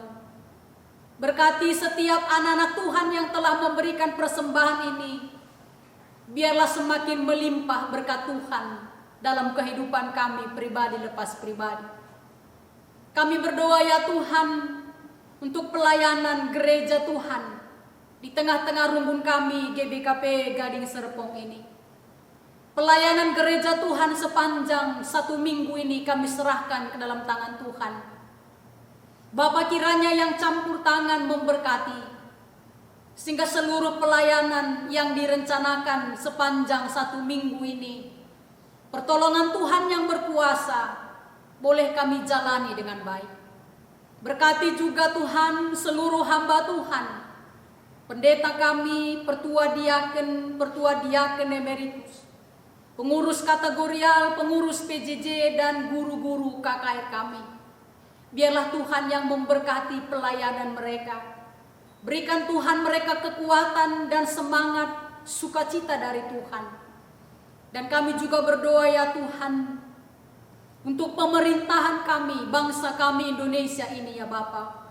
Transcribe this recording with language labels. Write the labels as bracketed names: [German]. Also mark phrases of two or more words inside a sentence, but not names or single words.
[Indonesian] Berkati setiap anak-anak Tuhan yang telah memberikan persembahan ini. Biarlah semakin melimpah berkat Tuhan dalam kehidupan kami pribadi lepas pribadi. Kami berdoa ya Tuhan untuk pelayanan gereja Tuhan di tengah-tengah rumpun kami GBKP Gading Serpong ini. Pelayanan gereja Tuhan sepanjang 1 minggu ini kami serahkan ke dalam tangan Tuhan. Bapa, kiranya yang campur tangan memberkati, sehingga seluruh pelayanan yang direncanakan sepanjang 1 minggu ini, pertolongan Tuhan yang berkuasa boleh kami jalani dengan baik. Berkati juga Tuhan seluruh hamba Tuhan pendeta kami, pertua diaken emeritus, pengurus kategorial, pengurus PJJ, dan guru-guru KKR kami. Biarlah Tuhan yang memberkati pelayanan mereka. Berikan Tuhan mereka kekuatan dan semangat, sukacita dari Tuhan. Dan kami juga berdoa ya Tuhan, untuk pemerintahan kami, bangsa kami Indonesia ini ya Bapa.